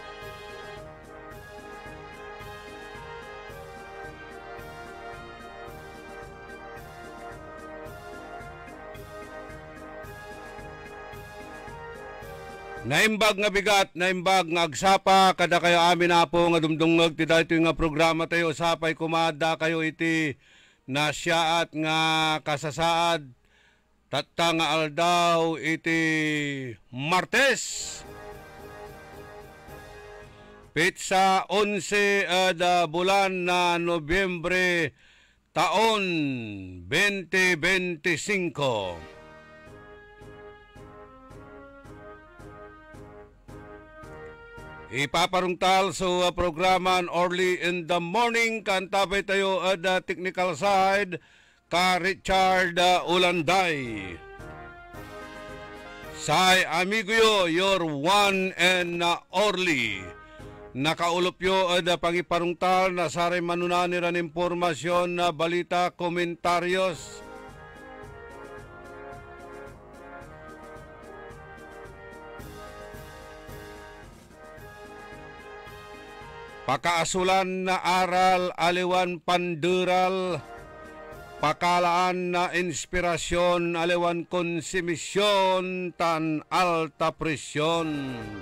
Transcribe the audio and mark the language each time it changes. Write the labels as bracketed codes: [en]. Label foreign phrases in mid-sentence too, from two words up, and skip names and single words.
[ilo] Naimbag nga bigat, naimbag nga agsapa, kada kayo amin na po nga dumdungag, ti dahito nga programa tayo, sapay kumada kayo iti na siya at nga kasasaad tatta nga aldaw iti Martes pitsa 11 bulan na Nobyembre taon 2025. [pag] Ipaparungtal sa programan Orly [en] in the Morning. [pag] Kantabay tayo at technical side ka Richard Ulanday. Say amigo yo, [en] your one and Orly. [pag] Nakaulop yo at pangiparungtal na saray manunaniran impormasyon na balita, komentaryos. Pakaasulan na aral, aliwan pandural, pakalaan na inspirasyon, aliwan konsumisyon, tan alta presyon.